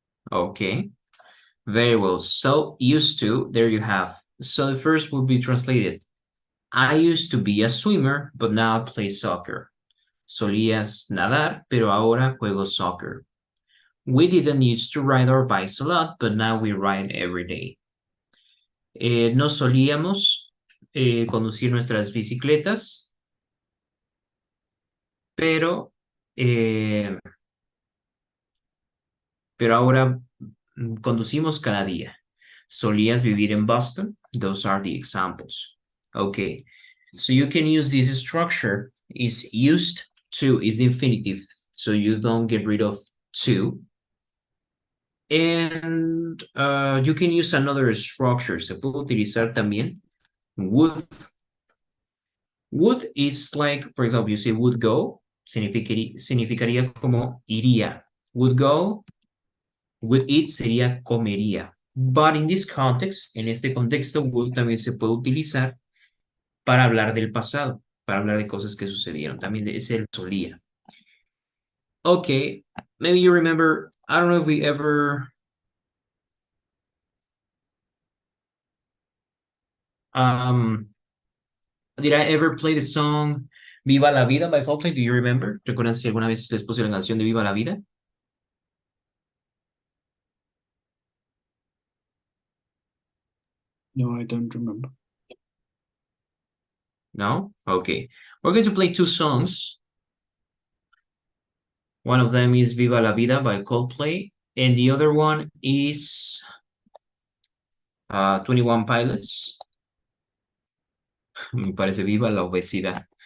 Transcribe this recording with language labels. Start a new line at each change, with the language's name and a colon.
English: Okay, very well. So used to, there you have. So the first will be translated. I used to be a swimmer, but now I play soccer.
Spanish: Solías nadar, pero ahora juego soccer.
English: We didn't used to ride our bikes a lot, but now we ride every day.
Spanish: No solíamos conducir nuestras bicicletas, pero ahora conducimos cada día. Solías vivir en Boston.
English: Those are the examples. Okay, so you can use this structure. Is used to is the infinitive, so you don't get rid of to. And you can use another structure.
Spanish: Se puede utilizar también would.
English: Would is like, for example, you say would go,
Spanish: significaría como iría.
English: Would go, would eat
Spanish: sería comería.
English: But in this context,
Spanish: en este contexto, would también se puede utilizar para hablar del pasado, para hablar de cosas que sucedieron. También es el solía.
English: Okay, maybe you remember, I don't know if we ever did I ever play the song Viva la Vida by Coldplay? Do you remember?
Spanish: ¿Recuerdan si alguna vez les puse la canción de Viva la Vida?
English: No, I don't remember. No? Okay. We're going to play two songs. One of them is Viva la Vida by Coldplay, and the other one is 21 Pilots.
Spanish: Me parece Viva la Obesidad.